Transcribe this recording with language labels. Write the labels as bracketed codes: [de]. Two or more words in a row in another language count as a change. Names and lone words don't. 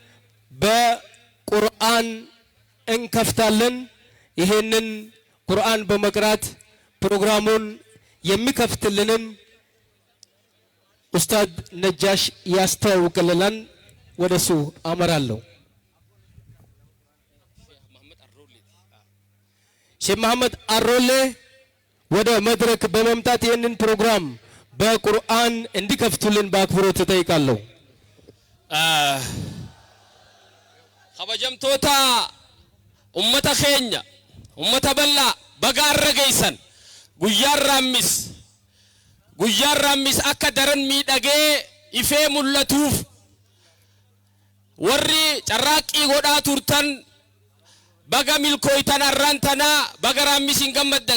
[am] በቁርአን እንከፍታለን። ይሄንን ቁርአን በመቅራት ፕሮግራሙን የሚከፍትልንን ኡስታዝ ነጃሽ ያስተዋውቅልናል። ወደሱ አመራለሁ። ሼህ መሐመድ አሮሌ ወደ መድረክ በመምጣት ይሄንን ፕሮግራም በቁርአን እንዲከፍቱልን በአክብሮት እጠይቃለሁ። [om] ኸበጀምቶታ ummata keenya ummata balla bagaarra geeysan guyyaan raammis akka daran miidhagee ifee mul'atuuf warri carraaqqii godhaa turtan baga milkooytan arraan tanaa baga raammisin gammaddan.